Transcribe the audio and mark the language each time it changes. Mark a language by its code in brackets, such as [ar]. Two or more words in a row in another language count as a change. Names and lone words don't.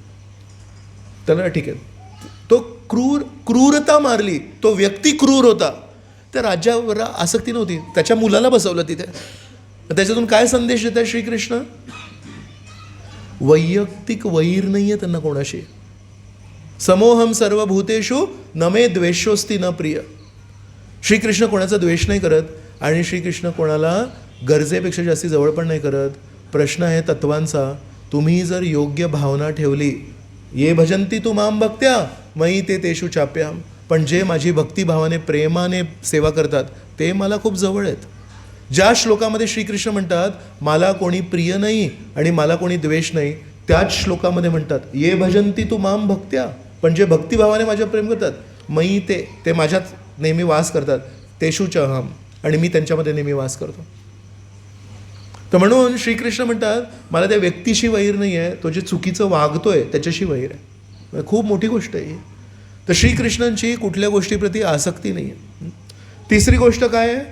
[mr] त्याला ठीक आहे, तो क्रूरता मारली, तो व्यक्ती क्रूर होता, त्या राज्यावर आसक्ती नव्हती. त्याच्या मुलाला बसवलं तिथे. त्याच्यातून काय संदेश देतात श्रीकृष्ण? वैयक्तिक वैर नाही आहे त्यांना कोणाशी. [sa] समोहम सर्वभूतेषु न मे द्वेषोस्ति न प्रिय. [mr] श्रीकृष्ण कोणाचा द्वेष नाही करत आणि श्रीकृष्ण कोणाला गरजेपेक्षा जास्ती जवळ पण नाही करत. प्रश्न आहे तत्वांचा. तुम्ही जर योग्य भावना ठेवली, [sa] ये भजंती तू माम भक्त्या मयी ते तेषु चाप्याम, [mr] पण जे माझी भक्तिभावाने प्रेमाने सेवा करतात ते मला खूप जवळ आहेत. ज्या श्लोकामध्ये श्रीकृष्ण म्हणतात मला कोणी प्रिय नाही आणि मला कोणी द्वेष नाही, त्याच श्लोकामध्ये म्हणतात [sa] ये भजंती तू माम भक्त्या, [mr] पण जे भक्तिभावाने माझ्या प्रेम करतात, [sa] मयी ते [mr] माझ्यात नेहमी वास करतात, [sa] तेषु च अहम, [mr] आणि मी त्यांच्यामध्ये नेहमी वास करतो. तर म्हणून श्रीकृष्ण म्हणतात मला त्या व्यक्तीशी वैर नाही आहे, तो जे चुकीचं वागतोय त्याच्याशी वैर आहे. खूप मोठी गोष्ट आहे. तर श्रीकृष्णांची कुठल्या गोष्टीप्रती आसक्ती नाही आहे. तिसरी गोष्ट काय आहे?